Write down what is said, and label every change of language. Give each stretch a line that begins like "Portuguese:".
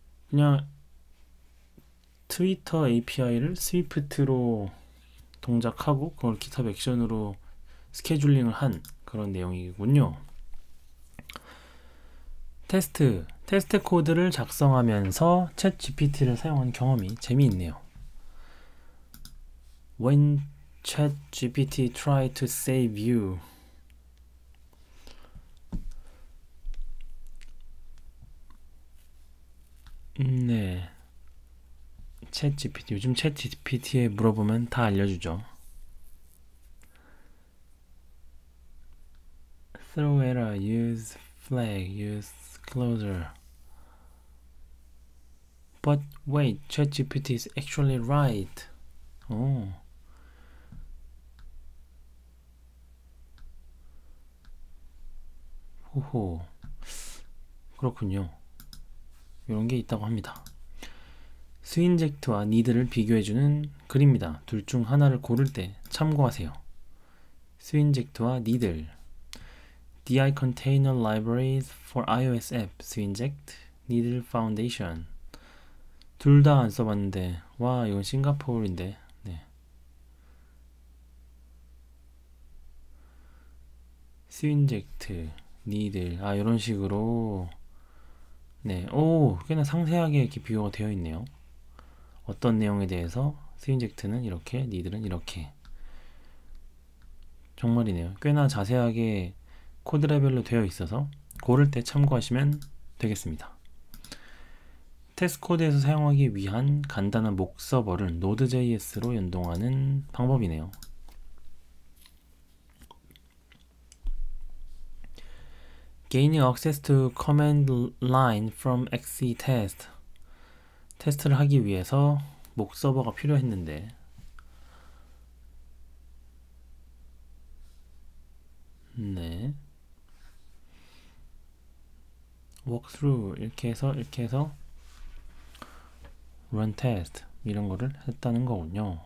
Korean: 그냥 트위터 API를 스위프트로 동작하고 그걸 GitHub 액션으로 스케줄링을 한 그런 내용이군요. 테스트 코드를 작성하면서 챗 GPT를 사용한 경험이 재미있네요.
English: When Chat GPT try to save you.
Korean: 네. 챗 GPT. 요즘 챗 GPT에 물어보면 다 알려주죠.
English: Throw error, use flag, use closer. But wait, Chat GPT is actually right.
Korean: 오. 호호. 그렇군요. 이런 게 있다고 합니다. 스윈젝트와 니드를 비교해주는 글입니다. 둘 중 하나를 고를 때 참고하세요. 스윈젝트와 니들.
English: DI Container Libraries for iOS App, 스윈젝트, 니들 Foundation.
Korean: 둘 다 안 써봤는데, 와, 이건 싱가포르인데, 네. 스윈젝트, 니들, 아, 이런 식으로. 네, 오, 꽤나 상세하게 이렇게 비교가 되어 있네요. 어떤 내용에 대해서 스윈젝트는 이렇게, 니들은 이렇게. 정말이네요. 꽤나 자세하게 코드 레벨로 되어 있어서 고를 때 참고하시면 되겠습니다. 테스트 코드에서 사용하기 위한 간단한 목 서버를 Node.js로 연동하는 방법이네요.
English: Gaining access to command line from XCTest.
Korean: 테스트를 하기 위해서 목 서버가 필요했는데 네. walkthrough 이렇게 해서
English: run test
Korean: 이런 거를 했다는 거군요.